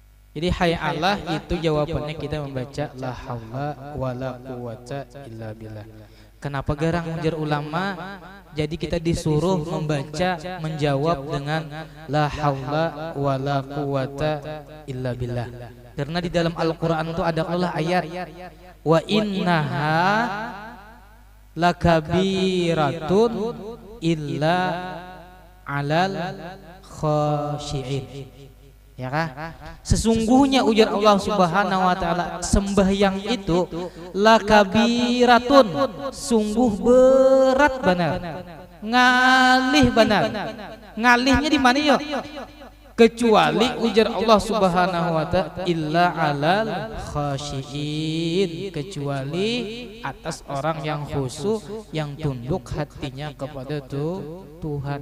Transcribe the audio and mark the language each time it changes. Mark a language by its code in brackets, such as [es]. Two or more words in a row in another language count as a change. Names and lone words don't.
[id] Jadi [ar] حي الله [id] itu jawabannya kita membaca [ar] لا حول ولا قوة إلا بالله. [bjn] Kenapa garang ujar ulama? [id] Jadi kita disuruh membaca menjawab dengan [ar] لا حول ولا قوة إلا بالله. [id] Karena di dalam Al-Qur'an itu ada Allah ayat [ar] وإنها لكبيرة إلا على الخاشعين. [id] Ya kah? Sesungguhnya ujar Allah [ar] سبحانه وتعالى, [id] sembahyang itu lakabiratun, sungguh berat benar. [bjn] Ngalih benar. Ngalihnya di mana yuk? Kecuali ujar Allah [ar] سبحانه وتعالى إلا على الخاشعين, [id] kecuali atas orang yang khusyuk, yang tunduk hatinya kepada Tuhan.